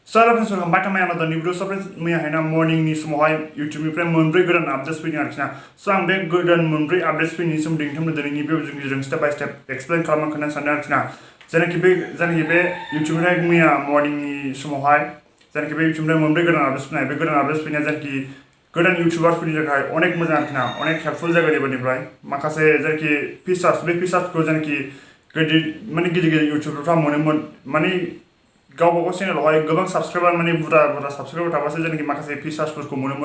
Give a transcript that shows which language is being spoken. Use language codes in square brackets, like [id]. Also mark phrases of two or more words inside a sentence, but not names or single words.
[en] Soalnya friends, welcome back to my another new video. So friends, [brx] मैया है ना morning नी समावहाय YouTube निफ्राय मोनब्रै गोदान updates फैदों आरोखि ना. So आं बे गोदान मोनब्रै updates फैनायनि सोमोन्दै नोंथांमोननो दिनैनि भिडिअ'जों जों [en] step by step [brx] explain खालामनो खोन्थानो सानदों आरोखि ना. जायनाखि बे YouTube निफ्राय मैया morning नी समावहाय जायनाखि बे YouTube निफ्राय मोनब्रै गोदान updates फैनाय, बे गोदान updates फैनाया जायनाखि गोदान YouTubers फोरनि थाखाय अनेक मोजां आरोखि ना, अनेक helpful जागोन एबारनिफ्राय. माखासे जायनाखि features, बे featuresखौ जायनाखि गिदिर YouTuberफ्रा मोनोमोन, माने गावबागाव चेनेलावहाय गोबां साबस्क्राइबार माने बुरजा साबस्क्राइबार थाबासो जायनाखि माखासे फिचार्सफोरखौ मोनोमोन.